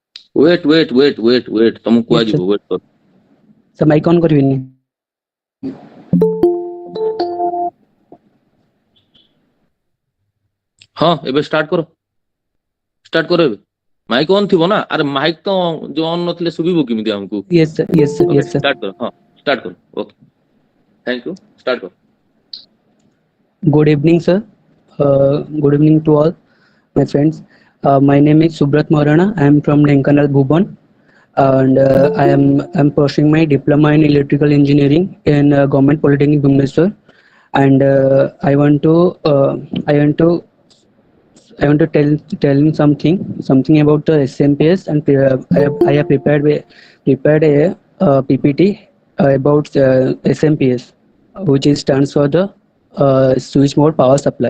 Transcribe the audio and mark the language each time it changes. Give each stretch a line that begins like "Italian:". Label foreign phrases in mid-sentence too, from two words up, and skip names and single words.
Odia: wait ତମକୁ
English: Yes,
Odia: କୁହାଯିବ
English: sir.
Odia: wait କର
English: So mic on କରିବେନି?
Odia: ହଁ ଏବେ ଷ୍ଟାର୍ଟ କର ଏବେ
English: mic on
Odia: ଥିବ ନା ଆରେ ମାଇକ୍ ତ ଯୋଉ ଅନ୍ ନଥିଲେ ଶୁଭିବ କେମିତି ଆମକୁ
English: Yes, sir. Yes, sir. ଓକେ Yes, sir.
Odia: ଷ୍ଟାର୍ଟ କର ହଁ ଷ୍ଟାର୍ଟ କର ଓକେ
English: thank you
Odia: ଷ୍ଟାର୍ଟ କର
English: Good evening, sir. Good evening to all my friends. My name is Subrat Maurana. I am from Denkanal, Bhuban, and I'm pursuing my diploma in electrical engineering in Government Polytechnic, Bhubaneswar. And I want to tell something about the SMPS, and I have prepared a PPT about SMPS, which is stands for the switch mode power supply.